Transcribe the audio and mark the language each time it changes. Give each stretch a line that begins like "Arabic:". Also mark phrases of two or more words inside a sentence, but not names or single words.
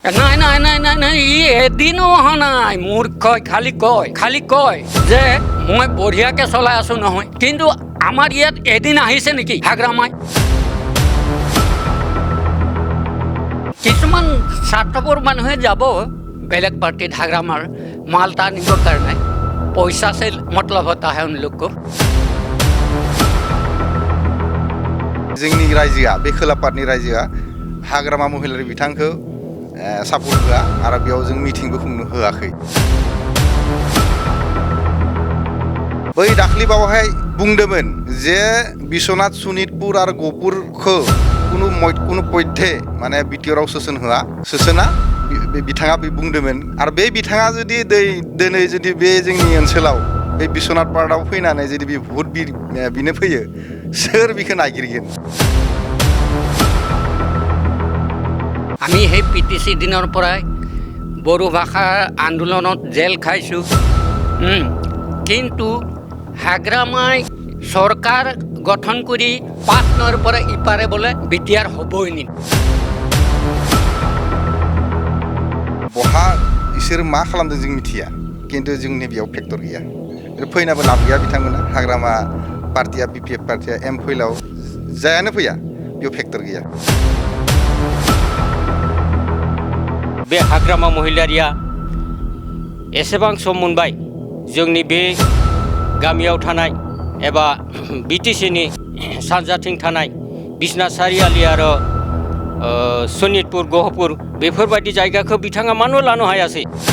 Assamese: নাই নাই নাই নাই নাই ই এদিনো অহা নাই মূৰ্খ খালি কয় যে মই বঢ়িয়াকে চলাই আছো নহয় কিন্তু আমাৰ ইয়াত এদিন আহিছে নেকি হাগ্ৰামাই কিছুমান স্বাৰ্থপৰ মানুহে যাব বেলেগ পাৰ্টিত হাগ্ৰামাৰ মালটা নিবৰ কাৰণে পইচা
Hindi: से मतलब होता है उन लोग को
Bodo: जोंनि रायजोआ बे खोला पार्टनि रायजोआ हाग्रामा महिलारि बिथांखौ सापर्ट होआ आरो बेयाव जों मिटिंबो खुंनो होआखै बै दाख्लि बावहाय बुंदोंमोन जे बिश्वनाथ सनितपुर आरो गहपुरखौ कुनु पयथे माने बिटिआरआव सोसन होआ सोसोना बिथाङा बुंदोंमोन आरो बे बिथाङा जुदि दिनै जुदि बे जोंनि ओनसोलाव बे बिश्वनाथ पार्कआव फैनानै जुदि बे भट बिनो फैयो सोर बिखौ नागिरगोन
Assamese: আমি সেই পিটিচি দিনৰ পৰাই বড়ো ভাষাৰ আন্দোলনত জেল খাইছোঁ কিন্তু হাগ্ৰামাই চৰকাৰ গঠন কৰি 5 নৰ পৰা ইপাৰে বোলে বিটিআৰ হ'বই নি
Bodo: बहा इसोर मा खालामदों जों मिथिया किन्तु जोंनि बेयाव फेक्टर गैया फैनाबो लाब गैया बिथांमोना हाग्रामा पार्टिया बिपिएफ पार्टिया एम फैलाव जायानो फैया बेयाव फेक्टर गैया बे हाग्रामा महिलारिया एसेबां सम मोनबाय जोंनि बे गामियाव थानाय एबा बिटिसिनि सानजाथिं थानाय बिश्वनाथ सारियालि आरो सनितपुर गहपुर बेफोरबायदि जायगाखौ बिथाङा मानो लानो हायासै